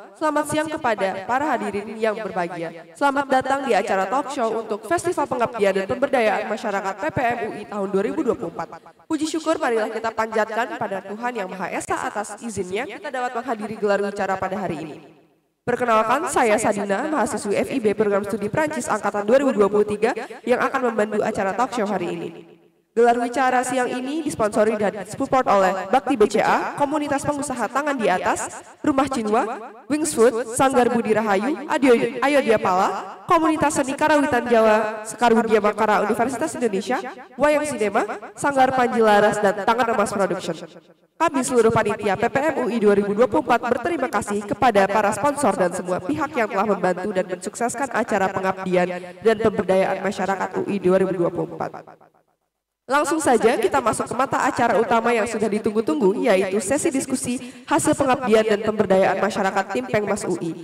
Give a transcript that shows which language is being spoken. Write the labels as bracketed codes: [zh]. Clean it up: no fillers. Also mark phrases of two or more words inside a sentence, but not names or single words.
[id] selamat siang kepada para hadirin yang berbahagia. Selamat datang di acara [en] talk show [id] untuk Festival Pengabdian dan Pemberdayaan Masyarakat PPM UI tahun 2024. Puji syukur marilah kita panjatkan pada Tuhan Yang Maha Esa atas izinnya kita dapat menghadiri gelar wicara pada hari ini. Perkenalkan, saya Sadina, mahasiswi FIB Program Studi Prancis Angkatan 2023 yang akan membantu acara [en] talk show [id] hari ini. Gelar wicara siang ini disponsori dan disupport oleh Bakti BCA, Komunitas Pengusaha Tangan di Atas, Rumah Cinwa, Wings Food, Sanggar Budi Rahayu, Ayodhya Pala, Komunitas Seni Karawitan Jawa, Sekar Widya Makara Universitas Indonesia, Wayang Sinema, Sanggar Panji Laras, dan Tangan Emas Production. Kami seluruh panitia PPM UI 2024 berterima kasih kepada para sponsor dan semua pihak yang telah membantu dan mensukseskan acara pengabdian dan pemberdayaan masyarakat UI 2024. Langsung saja kita masuk ke mata acara utama yang sudah ditunggu-tunggu, yaitu sesi diskusi hasil pengabdian dan pemberdayaan masyarakat tim Pengmas UI.